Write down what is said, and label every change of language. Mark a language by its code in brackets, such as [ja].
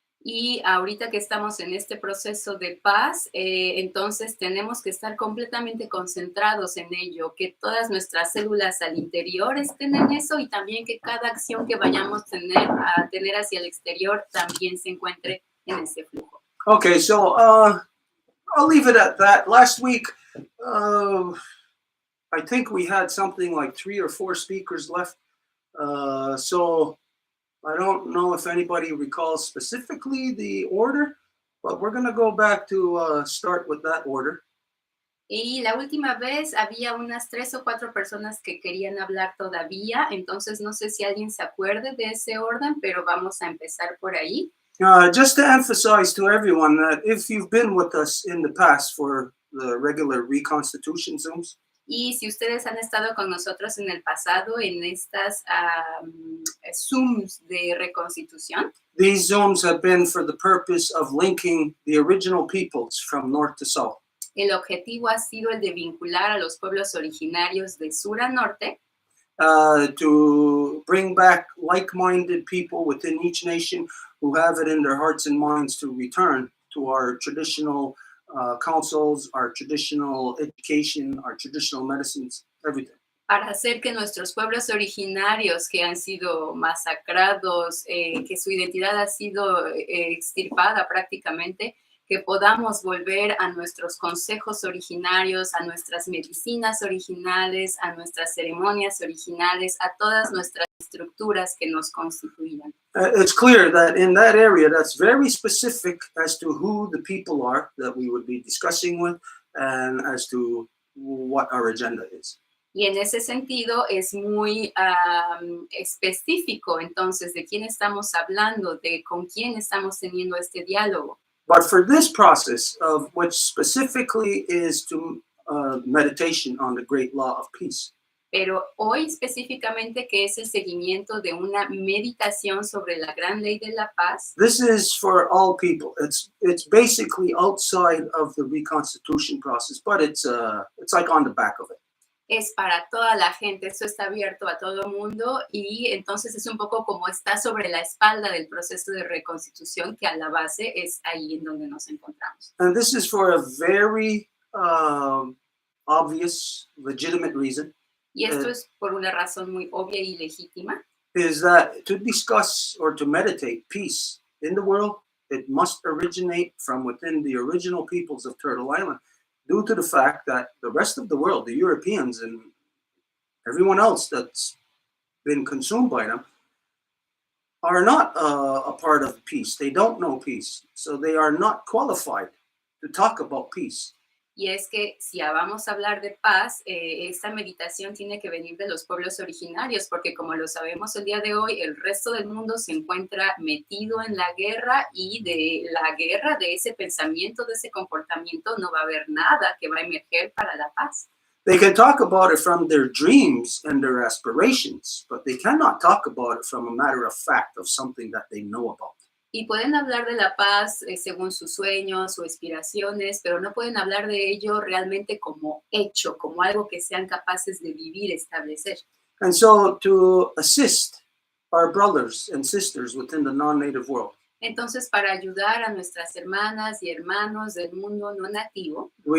[es] Y ahorita que estamos en este proceso de paz, entonces tenemos que estar completamente concentrados en ello, que todas nuestras células al interior estén en eso y también que cada acción que vayamos a tener hacia el exterior también se encuentre en ese flujo. [en] Okay, so I'll leave it at that. Last week, I think we had something like 3 or 4 speakers left. So I don't know if anybody recalls specifically the order, but we're going to go back to start with that order. [es] Y la última vez había unas 3 o 4 personas que querían hablar todavía, entonces no sé si alguien se acuerde de ese orden, pero vamos a empezar por ahí. [en] Just to emphasize to everyone that if you've been with us in the past for the regular Reconstitution Zooms, [es] y si ustedes han estado con nosotros en el pasado en estas Zooms de Reconstitución, [en] these Zooms have been for the purpose of linking the original peoples from north to south. [es] El objetivo ha sido el de vincular a los pueblos originarios de sur a norte, [en] to bring back like-minded people within each nation who have it in their hearts and minds to return to our traditional councils, our traditional education, our traditional medicines, everything. [es] Para hacer que nuestros pueblos originarios que han sido masacrados, que su identidad ha sido extirpada prácticamente, que podamos volver a nuestros consejos originarios, a nuestras medicinas originales, a nuestras ceremonias originales, a todas nuestras estructuras que nos constituían. [en] It's clear that in that area, that's very specific as to who the people are that we would be discussing with and as to what our agenda is. [es] Y en ese sentido es muy específico, entonces, de quién estamos hablando, de con quién estamos teniendo este diálogo. [en] But for this process, which specifically is to meditation on the great law of peace. [es] Pero hoy específicamente, que es el seguimiento de una meditación sobre la gran ley de la paz, [en] This is for all people. It's basically outside of the Reconstitution process, but it's like on the back of it. [es] es para toda la gente, esto está abierto a todo mundo y entonces es un poco como está sobre la espalda del proceso de reconstitución, que a la base es ahí en donde nos encontramos. [en] And this is for a very obvious, legitimate reason. [es] Y esto es por una razón muy obvia y legítima, [en] Is that to discuss or to meditate peace in the world, it must originate from within the original peoples of Turtle Island, due to the fact that the rest of the world, the Europeans and everyone else that's been consumed by them, are not a part of peace. They don't know peace. So they are not qualified to talk about peace. [es] y es que si vamos a hablar de paz, esta meditación tiene que venir de los pueblos originarios, porque como lo sabemos el día de hoy, el resto del mundo se encuentra metido en la guerra, y de la guerra, de ese pensamiento, de ese comportamiento, no va a haber nada que va a emerger para la paz. [en] They can talk about it from their dreams and their aspirations, but they cannot talk about it from a matter of fact of something that they know about. [es] Y pueden hablar de la paz según sus sueños o aspiraciones, pero no pueden hablar de ello realmente como hecho, como algo que sean capaces de vivir, establecer. [en] And so to assist our brothers and sisters within the non-native world, [es] Entonces, para ayudar a nuestras hermanas y hermanos del mundo no nativo,